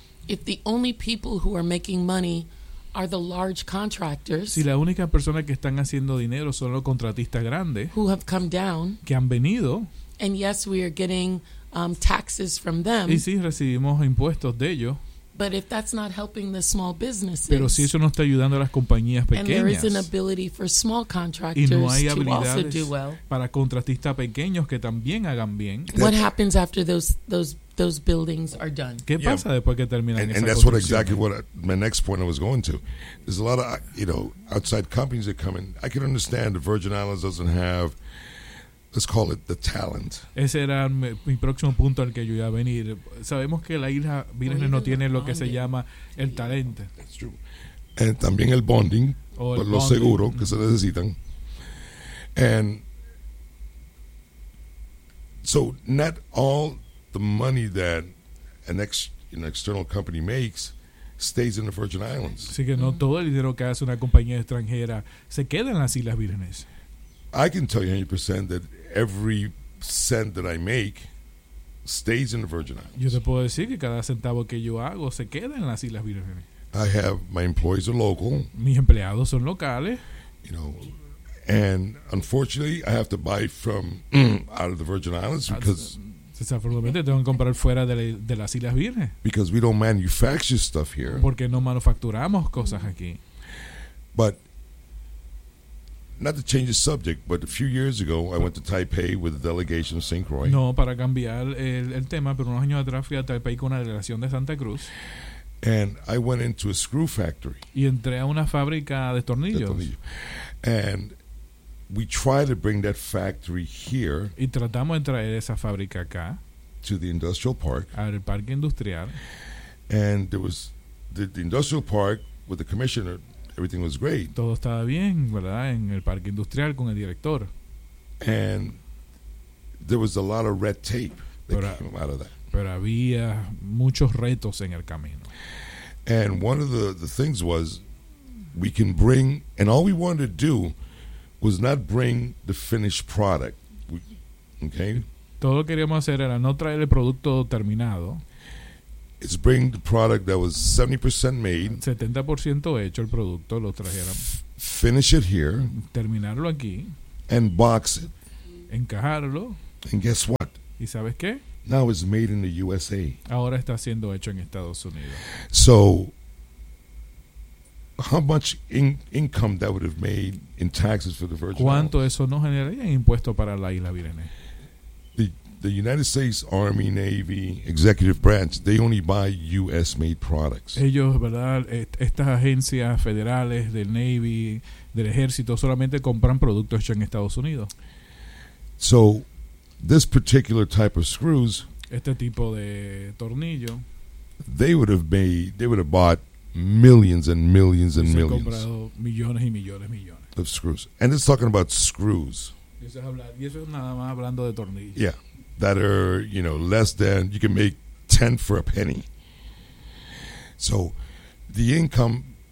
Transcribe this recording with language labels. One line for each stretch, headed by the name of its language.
English: If the only people who are making money are the large contractors,
Spanish: si la única persona que están haciendo dinero son los contratistas grandes,
English: who have come down,
Spanish: que han venido,
English: and yes, we are getting taxes from them.
Spanish: Y sí, recibimos impuestos de ellos.
English: But if that's not helping the small businesses,
Spanish: pero si eso no está ayudando a las compañías pequeñas,
English: and there is an ability for small contractors
Spanish: no hay
English: to also do well,
Spanish: para contratistas pequeños que también hagan bien,
English: what happens after those buildings are done?
Spanish: ¿Qué pasa yeah. después que terminan
English: and,
Spanish: esa
English: and that's
Spanish: construcción?
English: What exactly what my next point I was going to. There's a lot of outside companies that come in. I can understand the Virgin Islands doesn't have, let's call it, the talent.
Spanish: Ese era mi próximo punto al que yo iba a venir. Sabemos que la isla Virgen no tiene lo que se llama el talento.
English: That's true.
Spanish: And también el bonding, por los seguros que se necesitan.
English: And so not all the money that an external company makes stays in the Virgin Islands.
Spanish: Así que no todo el dinero que hace una compañía extranjera se queda en las Islas Vírgenes.
English: I can tell you 100% that every cent that I make stays in the Virgin Islands.
Spanish: Yo te puedo decir que cada centavo que yo hago se queda en las Islas Vírgenes.
English: I have my employees are local.
Spanish: Mis empleados son locales.
English: You know, and unfortunately, I have to buy from out of the Virgin Islands because
Spanish: desafortunadamente tengo que comprar fuera de las Islas Vírgenes.
English: Because we don't manufacture stuff here.
Spanish: Porque no manufacturamos cosas aquí.
English: But not to change the subject, but a few years ago, I went to Taipei with a delegation of St. Croix.
Spanish: No, para cambiar el tema, pero unos años atrás fui a Taipei con una delegación de Santa Cruz.
English: And I went into a screw factory.
Spanish: Y entré a una fábrica de tornillos.
English: And we tried to bring that factory here.
Spanish: Y tratamos de traer esa fábrica acá.
English: To the industrial park.
Spanish: Al parque industrial.
English: And there was the industrial park with the commissioner. Everything was great.
Spanish: Todo estaba bien, ¿verdad? En el parque industrial con el director.
English: And there was a lot of red tape that came out of that.
Spanish: Pero había muchos retos en el camino.
English: And one of the things was we can bring, and all we wanted to do was not bring the finished product. Okay?
Spanish: Todo lo que queríamos hacer era no traer el producto terminado.
English: It's bring the product that was 70% made.
Spanish: 70% hecho el producto, lo trajeron.
English: Finish it here.
Spanish: Terminarlo aquí.
English: And box it.
Spanish: Encajarlo.
English: And guess what?
Spanish: ¿Y sabes qué?
English: Now it's made in the USA.
Spanish: Ahora está siendo hecho en Estados Unidos.
English: So, how much income that would have made in taxes for the Virgin Islands?
Spanish: ¿Cuánto eso no generaría en impuestos para la isla Vírgenes?
English: The United States Army, Navy, Executive Branch, they only buy U.S. made products.
Spanish: Ellos, ¿verdad? Estas agencias federales del Navy, del Ejército, solamente compran productos hechos en Estados Unidos.
English: So, this particular type of screws,
Spanish: este tipo de tornillo,
English: they would have bought millions and millions and millions.
Spanish: Se han comprado millones y millones y millones.
English: Of screws. And it's talking about screws.
Spanish: Y eso es nada más hablando de tornillos.
English: Yeah. That are, you know, less than, you can make 10 for a penny. So, the income